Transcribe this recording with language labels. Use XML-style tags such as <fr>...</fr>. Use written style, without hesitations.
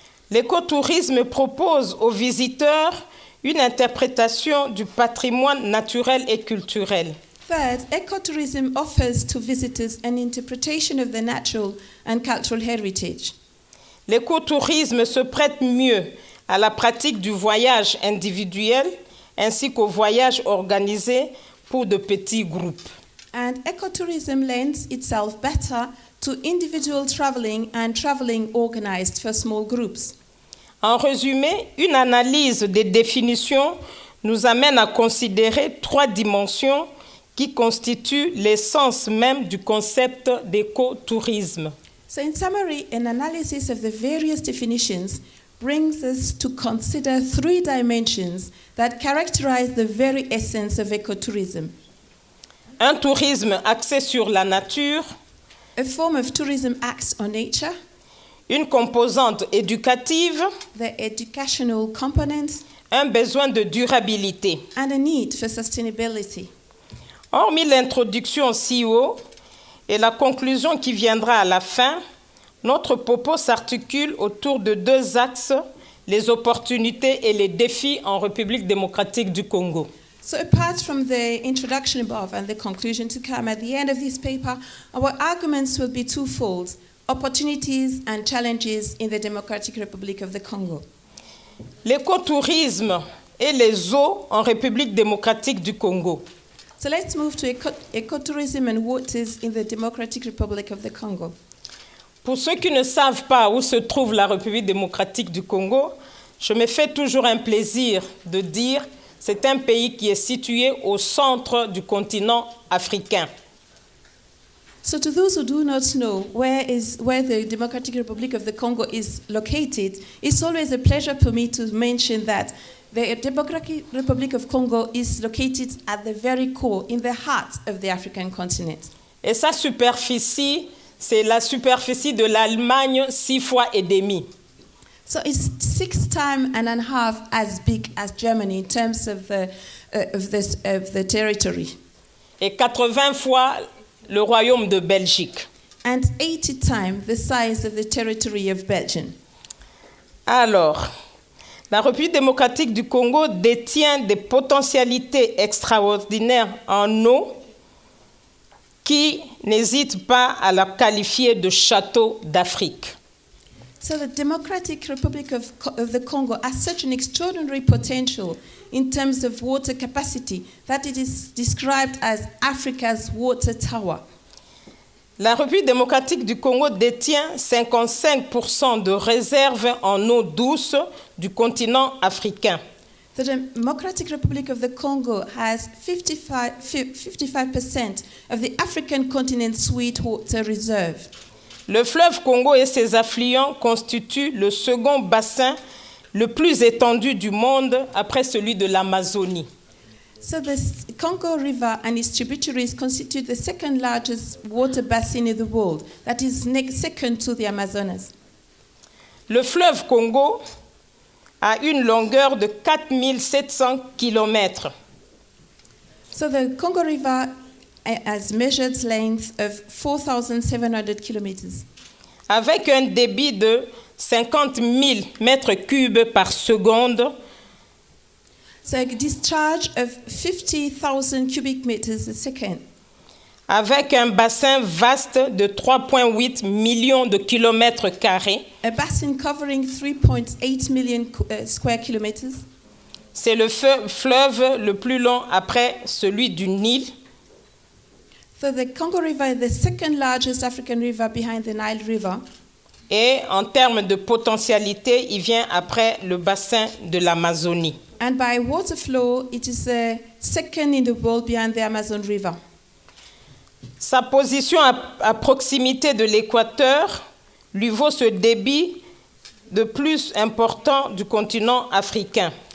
<fr>L'écotourisme propose aux visiteurs une interprétation du patrimoine naturel et culturel.</fr> <en>Third, ecotourism offers to visitors an interpretation of the natural and cultural heritage.</en> <fr>L'écotourisme se prête mieux à la pratique du voyage individuel ainsi qu'au voyage organisé pour de petits groupes.</fr> <en>And ecotourism lends itself better to individual traveling and traveling organized for small groups.</en> <fr>En résumé, une analyse des définitions nous amène à considérer 3 dimensions qui constituent l'essence même du concept d'écotourisme.</fr> <en>So in summary, an analysis of the various definitions brings us to consider 3 dimensions that characterize the very essence of ecotourism.</en> <fr>Un tourisme axé sur la nature,</fr> <en>A form of tourism acts on nature,</en> <fr>une composante éducative,</fr> <en>the educational component,</en> <fr>un besoin de durabilité.</fr> <en>and a need for sustainability.</en> <fr>Hormis l'introduction si haut et la conclusion qui viendra à la fin, notre propos s'articule autour de 2 axes, les opportunités et les défis en République démocratique du Congo.</fr> <en>So apart from the introduction above and the conclusion to come at the end of this paper, our arguments will be twofold: opportunities and challenges in the Democratic Republic of the Congo.</en> <fr>L'écotourisme et les eaux en République démocratique du Congo.</fr> <en>So let's move to ecotourism and waters in the Democratic Republic of the Congo.</en> <fr>Pour ceux qui ne savent pas où se trouve la République démocratique du Congo, je me fais toujours un plaisir de dire que c'est un pays qui est situé au centre du continent africain.</fr> <en>So to those who do not know where the Democratic Republic of the Congo is located, it's always a pleasure for me to mention that the Democratic Republic of Congo is located at the very core, in the heart of the African continent.</en> <fr>Et sa superficie, c'est la superficie de l'Allemagne 6 fois et demi.</fr> <en>So it's 6 times and a half as big as Germany in terms of the territory.</en> <fr>Et 80 fois le royaume de Belgique.</fr> <en>And 80 times the size of the territory of Belgium.</en> <fr>Alors, la République démocratique du Congo détient des potentialités extraordinaires en eau qui n'hésitent pas à la qualifier de château d'Afrique.</fr> <en>So the Democratic Republic of the Congo has such an extraordinary potential in terms of water capacity that it is described as Africa's water tower.</en> <fr>La République démocratique du Congo détient 55% de réserves en eau douce du continent africain.</fr> <en>The Democratic Republic of the Congo has 55% of the African continent's sweet water reserve.</en> <fr>Le fleuve Congo et ses affluents constituent le second bassin le plus étendu du monde après celui de l'Amazonie.</fr> <en>So the Congo River and its tributaries constitute the second largest water basin in the world, that is second to the Amazonas.</en> <fr>Le fleuve Congo a une longueur de 4700 km.</fr> <en>So the Congo River has measured length of 4,700 kilometers.</en> <fr>Avec un débit de 50 000 mètres cubes par seconde.</fr> <en>So a discharge of 50,000 cubic meters a second.</en> <fr>Avec un bassin vaste de 3,8 millions de kilomètres carrés.</fr> <en>A basin covering 3.8 million square kilometers.</en> <fr>C'est le fleuve le plus long après celui du Nil.</fr> <en>So the Congo River is the second largest African river behind the Nile River.</en> <fr>Et en termes de potentialité, il vient après le bassin de l'Amazonie.</fr> <en>And by water flow, it is the second in the world behind the Amazon River.</en> <fr>Sa position à proximité de l'équateur lui vaut ce débit de plus important du continent africain.</fr>